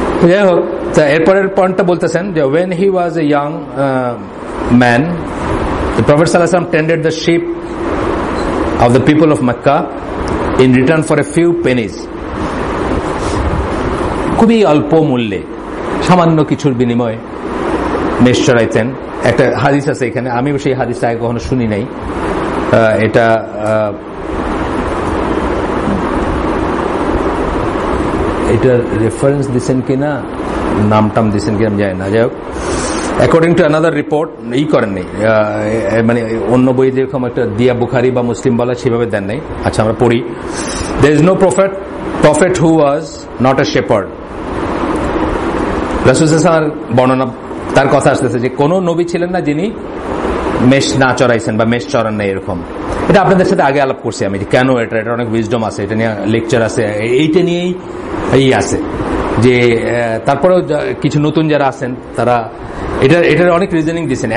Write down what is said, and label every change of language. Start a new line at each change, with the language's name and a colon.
English: যাই হোক, এরপরের পয়েন্টটা বলতেছেন যে when he was a young man, the Prophet sallallahu alaihi wasallam tended the sheep of the people of Mecca in return for a few pennies,
Bangla: খুবই অল্প মূল্যে সামান্য কিছুর বিনিময়ে মেষ চড়াইতেন। একটা হাদিস আছে এখানে, আমি সেই হাদিসটা আগে কখনো শুনি নাই, এটা এটার রেফারেন্স দিচ্ছেন কিনা, নাম টাম দিচ্ছেন কিনা যায় না। যাই হোক,
English: according to another report
Bangla: করেননি, মানে অন্য বই যেরকম একটা দিয়া বুখারি বা মুসলিম বলা সেভাবে দেন নাই। আচ্ছা, আমরা পড়ি।
English: There is no prophet who was not a shepherd.
Bangla: রাসূল সাল্লাল্লাহু আলাইহি ওয়াসাল্লাম বর্ণনা, তার কথা আসতেছে যে কোন নবী ছিলেন না যিনি মেষ না চড়াইছেন বা মেষ চড়ান না। এরকম এটা আপনাদের সাথে আগে আলাপ করছি আমি, কেন এটা অনেক উইজডম আছে, এটা নিয়ে লেকচার আছে, এইটা নিয়েই এই আছে যে তারপরেও কিছু নতুন যারা আছেন তারা এটার অনেক রিজনিং দিচ্ছেন।